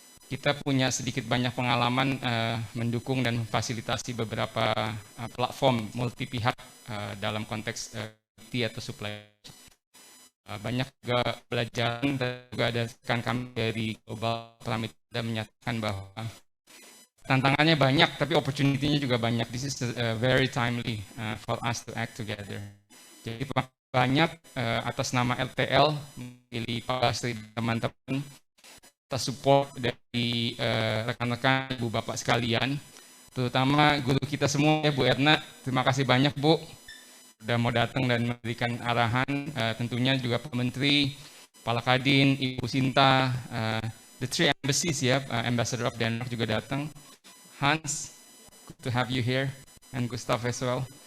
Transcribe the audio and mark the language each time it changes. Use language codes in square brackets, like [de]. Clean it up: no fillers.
[id] Kita punya sedikit banyak pengalaman mendukung dan memfasilitasi beberapa platform multi pihak dalam konteks atau supply. Banyak juga belajar dan juga ada rekan kami dari Global Pyramid menyatakan bahwa tantangannya banyak tapi opportunity-nya juga banyak. [en] This is very timely for us to act together. [id] Jadi banyak atas nama LTL memilih Pak teman-teman atas support dari rekan-rekan Ibu Bapak sekalian, terutama guru kita semua ya Bu Erna. Terima kasih banyak Bu udah mau datang dan memberikan arahan, tentunya juga Pak Menteri, Kepala Kadin, Ibu Sinta, [en] the three embassies [id] ya, [en] Ambassador of Denmark [id] juga datang, Hans, [en] good to have you here, and Gustav as well.